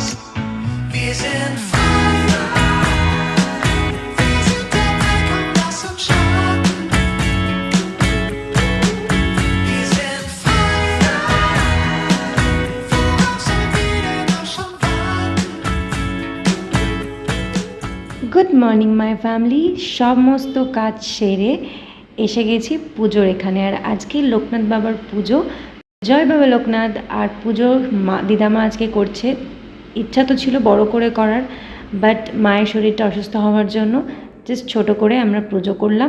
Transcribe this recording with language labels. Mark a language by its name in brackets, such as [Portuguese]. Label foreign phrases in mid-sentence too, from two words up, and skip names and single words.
[German] Wir sind frei, wir sind der Weg und lass uns starten. Wir sind frei, worauf sollen wir denn noch schon warten? [English] Good morning my family, [Bangla] সমস্ত কাজ সেরে এসে গেছি পুজোর এখানে। আর আজকে লোকনাথ বাবার পুজো, জয় বাবা লোকনাথ। আর পুজো দিদামা আজকে করছে। ইচ্ছা তো ছিল বড় করে করার, বাট মায়ের শরীরটা অসুস্থ হওয়ার জন্য জাস্ট ছোট করে আমরা পুজো করলাম।